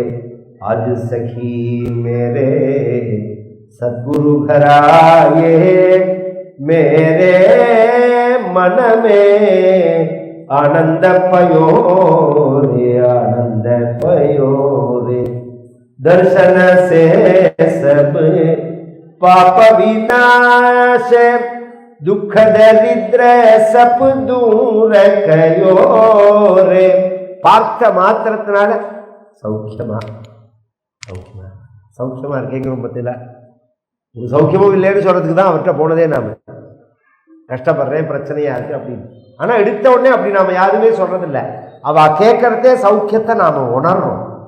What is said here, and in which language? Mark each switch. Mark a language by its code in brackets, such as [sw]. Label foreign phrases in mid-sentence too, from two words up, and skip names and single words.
[hi] आज सखी मेरे सद्गुरु घराए मेरे मन में आनंद पयो रे दर्शन से सब पाप विनाश दुख दरिद्र सब दूर कयो रे. [ta] பார்த்த மாத்திரத்தினால சௌக்கியமா சௌக்கியமா சௌக்கியமா இருக்கேங்கிற பத்தில ஒரு சௌக்கியமும் இல்லைன்னு சொல்றதுக்கு தான் அவர்கிட்ட போனதே. நாம கஷ்டப்படுறேன், பிரச்சனையா இருக்கு அப்படின்னு. ஆனா எடுத்த உடனே அப்படி நாம யாருமே சொல்றதில்லை. அவ கேட்கறதே சௌக்கியத்தை நாம உணர்றோம்.